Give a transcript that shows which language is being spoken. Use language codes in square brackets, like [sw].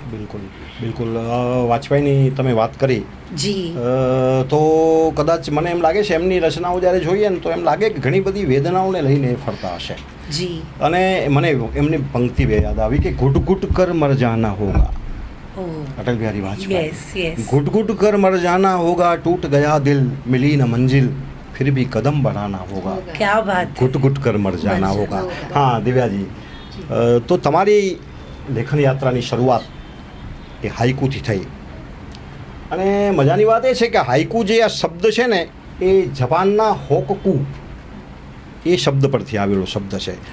[gu] બિલકુલ બિલકુલ. વાજપેયીની તમે વાત કરી, જી. તો કદાચ મને એમ લાગે છે એમની રચનાઓ જ્યારે જોઈએ ને તો એમ લાગે કે ઘણી બધી વેદનાઓને લઈને એ ફરતા હશે. જી. અને મને એમની પંક્તિ બે યાદ આવી કે [hi] ઘુટ ઘુટ કર મર જાના હોગા. ઓ [gu] અટલ બિહારી વાજપેયી. [en] Yes yes. [hi] घुट घुट कर मर जाना होगा, टूट गया दिल मिली न मंजिल, फिर भी कदम बढ़ाना होगा. क्या बात. घुट घुट कर मर जाना मर होगा. जाना [gu] હા દિવ્યાજી, તો તમારી લેખન યાત્રાની શરૂઆત એ હાઈકુથી થઈ. અને મજાની વાત એ છે કે હાઈકુ જે આ શબ્દ છે ને એ જપાનના હોકકુ એ શબ્દ પરથી આવેલો શબ્દ છે.